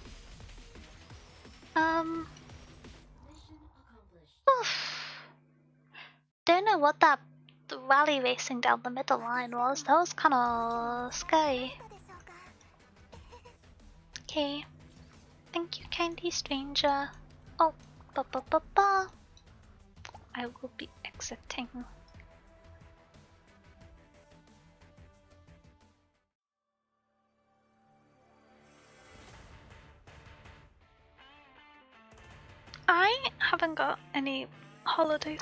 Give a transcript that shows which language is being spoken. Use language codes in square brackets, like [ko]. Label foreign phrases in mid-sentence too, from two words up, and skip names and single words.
[en] Oof. Don't know what that rally racing down the middle line was. That was kind of scary. Okay. Thank you, kindly stranger. Oh, ba ba ba ba. I will be exiting. I haven't got any holidays.